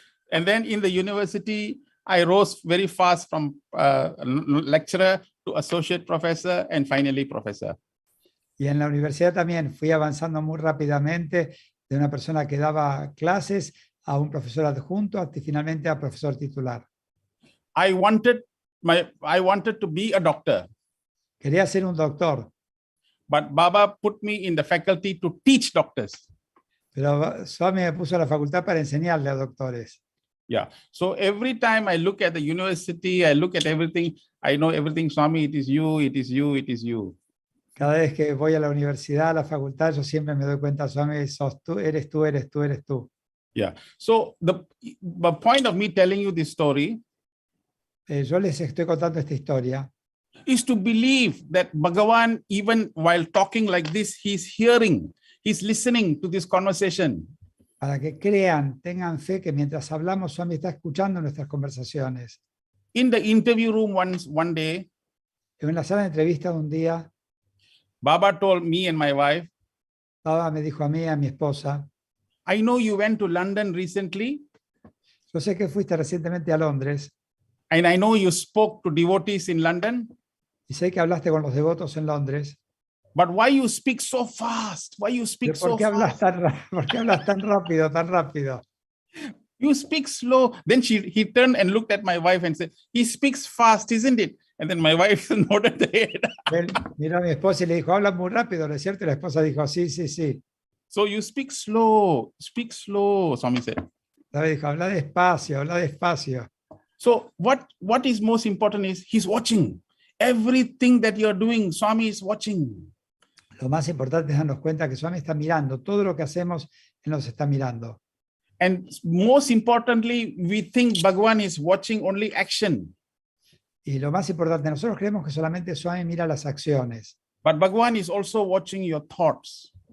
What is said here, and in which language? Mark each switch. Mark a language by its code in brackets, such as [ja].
[en] And then in the university, I rose very fast from lecturer to associate professor and finally professor. [es] Y en la universidad también fui avanzando muy rápidamente de una persona que daba clases a un profesor adjunto, hasta finalmente a profesor titular. [en] I wanted to be a doctor, [es] Quería ser un doctor, [en] but Baba put me in the faculty to teach doctors. [es] pero Swami me puso a la facultad para enseñarle a doctores. [en] Yeah. So every time I look at the university, I look at everything, I know everything, Swami, it is you, it is you, it is you. [es] Cada vez que voy a la universidad, a la facultad, yo siempre me doy cuenta, Swami, sos tú, eres tú, eres tú, eres tú. [en] Yeah. So the point of me telling you this story [es] Yo les estoy contando esta historia [en] is to believe that Bhagavan, even while talking like this, he's hearing, he's listening to this conversation. [es] para que crean, tengan fe que mientras hablamos, Swami está escuchando nuestras conversaciones. [en] In the interview room one day, [es] En la sala de entrevista un día, [en] Baba told me and my wife, [es] Baba me dijo a mí y a mi esposa, [en] I know you went to London recently, [es] yo sé que fuiste recientemente a Londres [en] and I know you spoke to devotees in London, [es] y sé que hablaste con los devotos en Londres, [en] but why you speak so fast? Why you speak [es] pero ¿por [en] so [es] qué hablas [en] fast? [es] ¿por qué hablas tan rápido, tan rápido? [en] You speak slow. Then he turned and looked at my wife and said, he speaks fast, isn't it? And then my wife nodded the head. [es] Él miró a mi esposa y le dijo, hablas muy rápido, ¿no es cierto? Y la esposa dijo, sí, sí, sí. [en] So you speak slow, Swami said. [es] La dijo, habla despacio, habla despacio. [en] So what is most important is he's watching. Everything that you're doing, Swami is watching. [es] Lo más importante es darnos cuenta que Swami está mirando. Todo lo que hacemos, Él nos está mirando. [en] And most importantly, we think Bhagavan is watching only action. [es] Y lo más importante, nosotros creemos que solamente Swami mira las acciones. [en] But Bhagavan is also watching your thoughts.